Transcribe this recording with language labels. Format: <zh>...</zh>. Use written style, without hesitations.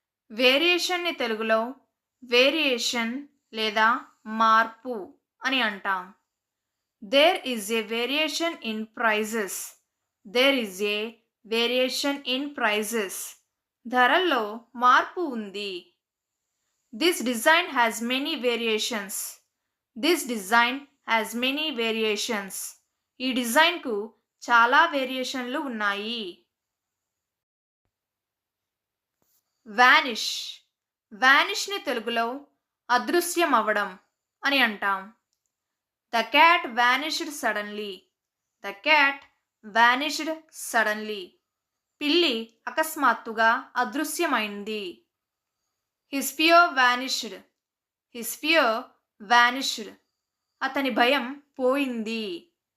<te>వేరియేషన్ని తెలుగులో వేరియేషన్ లేదా మార్పు అని అంటాం.</te> <en>There is a variation in prices. There is a variation in prices.</en> <te>ధరల్లో మార్పు ఉంది.</te> <en>This design has many variations. This design has many variations.</en> <te>ఈ డిజైన్కు చాలా వేరియేషన్లు ఉన్నాయి.</te> <en>Vanish.</en> <te>వానిష్ని తెలుగులో అదృశ్యమవ్వడం అని అంటాం.</te> <en>The cat vanished suddenly. The cat vanished suddenly.</en> <te>పిల్లి అకస్మాత్తుగా అదృశ్యమైంది.</te> <en>His fear vanished. His fear vanished.</en> <te>అతని భయం పోయింది.</te>